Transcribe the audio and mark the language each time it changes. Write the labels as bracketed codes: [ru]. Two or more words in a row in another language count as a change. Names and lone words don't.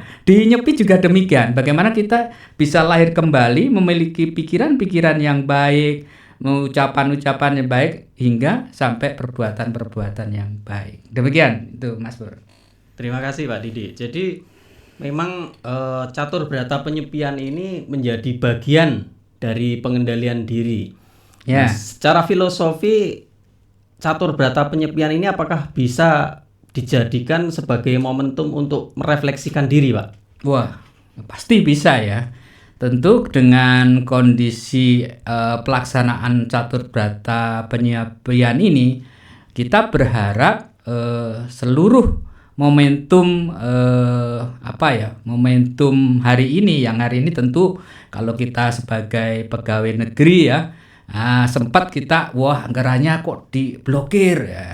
[id] Di Nyepi juga demikian. Bagaimana kita bisa lahir kembali, memiliki pikiran-pikiran yang baik, ucapan-ucapan yang baik, hingga sampai perbuatan-perbuatan yang baik. Demikian itu Mas Pur. Terima kasih Pak Didi. Jadi memang catur berata penyepian ini menjadi bagian dari pengendalian diri. Ya. Nah, secara filosofi catur berata penyepian ini apakah bisa dijadikan sebagai momentum untuk merefleksikan diri, Pak? Wah, pasti bisa ya. Tentu dengan kondisi pelaksanaan catur berata penyepian ini, kita berharap seluruh momentum momentum hari ini, yang hari ini tentu kalau kita sebagai pegawai negeri ya, sempat kita anggarannya kok diblokir ya.